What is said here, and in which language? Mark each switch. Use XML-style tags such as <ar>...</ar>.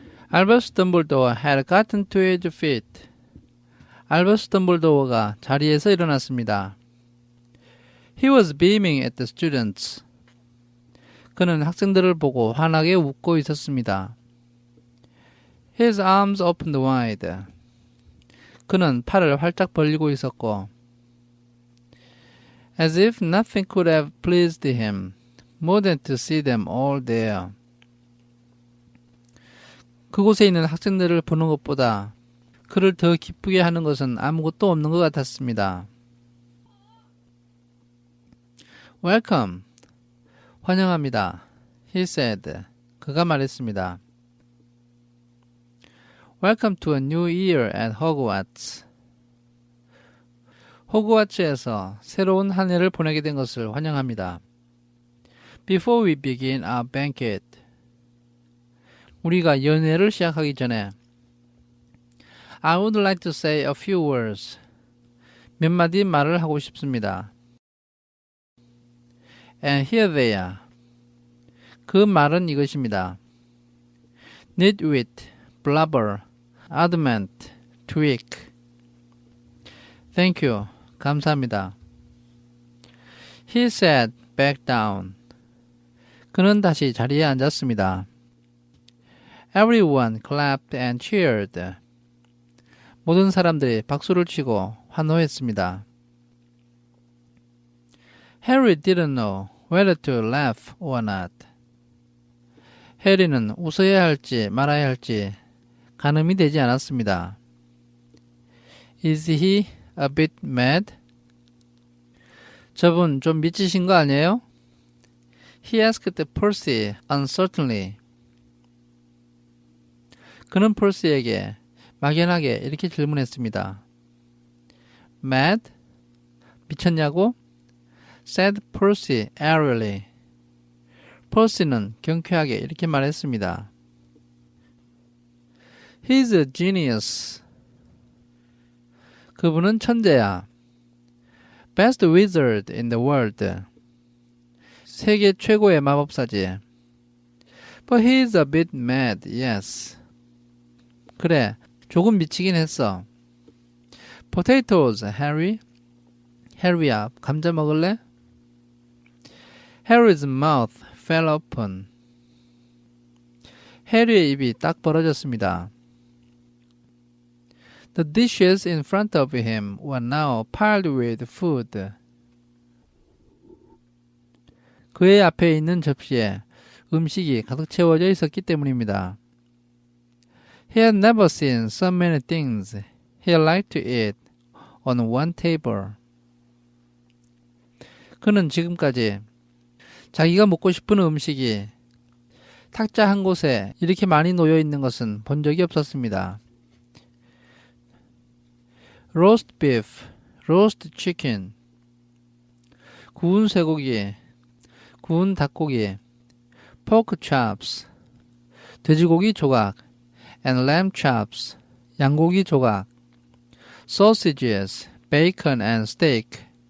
<en>Albus Dumbledore had gotten to his feet.</en> <ko>알버스 덤블도어가 자리에서 일어났습니다.</ko> <en>He was beaming at the students.</en> <ko>그는 학생들을 보고 환하게 웃고 있었습니다.</ko> <en>His arms opened wide.</en> <ko>그는 팔을 활짝 벌리고 있었고</ko> <en>As if nothing could have pleased him more than to see them all there.</en> <ko>그곳에 있는 학생들을 보는 것보다 그를 더 기쁘게 하는 것은 아무것도 없는 것 같았습니다.</ko> <en>Welcome.</en> <ko>환영합니다.</ko> <en>He said.</en> <ko>그가 말했습니다.</ko> <en>Welcome to a new year at Hogwarts.</en> <ko>호그와츠에서 새로운 한 해를 보내게 된 것을 환영합니다.</ko> <en>Before we begin our banquet.</en> <ko>우리가 연회를 시작하기 전에</ko> <en>I would like to say a few words.</en> <ko>몇 마디 말을 하고 싶습니다.</ko> <en>And here they are.</en> <ko>그 말은 이것입니다.</ko> <en>Nitwit, blubber, adamant, tweak. Thank you.</en> <ko>감사합니다.</ko> <en>He sat back down.</en> <ko>그는 다시 자리에 앉았습니다.</ko> <en>Everyone clapped and cheered.</en> <ko>모든 사람들이 박수를 치고 환호했습니다.</ko> <en>Harry didn't know whether to laugh or not.</en> <ko>해리는 웃어야 할지 말아야 할지 가늠이 되지 않았습니다.</ko> <en>Is he a bit mad?</en> <ko>저분 좀 미치신 거 아니에요?</ko> <en>He asked Percy uncertainly.</en> <ko>그는 펄스에게 막연하게 이렇게 질문했습니다.</ko> <en>Mad?</en> <ko>미쳤냐고?</ko> <en>said Percy airily.</en> <ko>펄시는 경쾌하게 이렇게 말했습니다.</ko> <en>He's a genius.</en> <ko>그분은 천재야.</ko> <en>Best wizard in the world.</en> <ko>세계 최고의 마법사지.</ko> <en>But he's a bit mad, yes.</en> <ko>그래, 조금 미치긴 했어.</ko> <en>Potatoes, Harry.</en> <ko>해리야, 감자 먹을래?</ko> <en>Harry's mouth fell open.</en> <ko>해리의 입이 딱 벌어졌습니다.</ko> <en>The dishes in front of him were now piled with food.</en> <ko>그의 앞에 있는 접시에 음식이 가득 채워져 있었기 때문입니다.</ko> <en>He had never seen so many things he liked to eat on one table.</en> <ko>그는 지금까지 자기가 먹고 싶은 음식이 탁자 한 곳에 이렇게 많이 놓여 있는 것은 본 적이 없었습니다.</ko> <en>Roast beef, roast chicken,</en> <ko>구운 쇠고기, 구운 닭고기,</ko> <en>pork chops,</en> <ko>돼지고기 조각,</ko> <en>and lamb chops,</en> <ko>양고기 조각,</ko> <en>sausages, bacon and steak,</en>